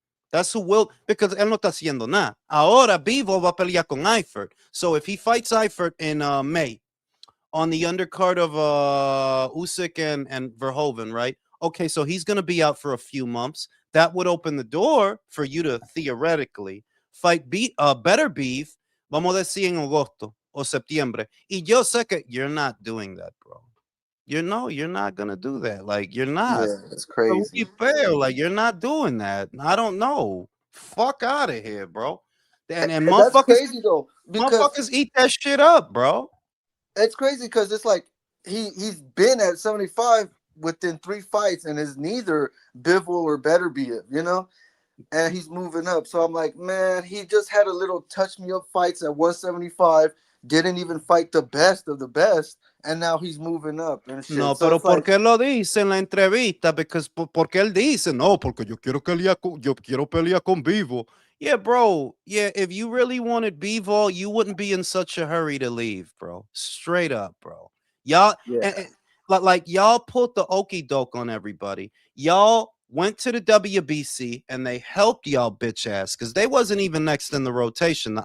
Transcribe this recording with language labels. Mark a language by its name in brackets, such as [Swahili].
[English] That's who will, because [Spanish] él no está haciendo nada. Ahora Bivol va a pelear con Eifert. [English] So if he fights Eifert in May on the undercard of Usyk and Verhoeven, right? Okay, so he's going to be out for a few months. That would open the door for you to theoretically fight Better Beef, [Spanish] vamos a decir en agosto o septiembre. Y yo sé que [English] you're not doing that, bro. You're not gonna do that. Like, you're not. Yeah, it's crazy. Fair. Like, you're not doing that. I don't know. Fuck out of here, bro. And that's motherfuckers, crazy though. Because motherfuckers eat that shit up, bro. It's crazy because it's like he's been at 75 within 3 fights, and is neither Bivol or Better Beef, you know, and he's moving up. So I'm like, man, he just had a little touch me up fights at 175. Didn't even fight the best of the best, and now he's moving up and shit. No, so [Spanish] pero ¿por qué lo dice en la entrevista? Porque él dice, no, porque yo quiero pelear con Bivol. [English] Yeah, bro. Yeah, if you really wanted Bivol, you wouldn't be in such a hurry to leave, bro. Straight up, bro. Y'all, like y'all put the okie doke on everybody. Y'all went to the WBC and they helped y'all bitch ass because they wasn't even next in the rotation.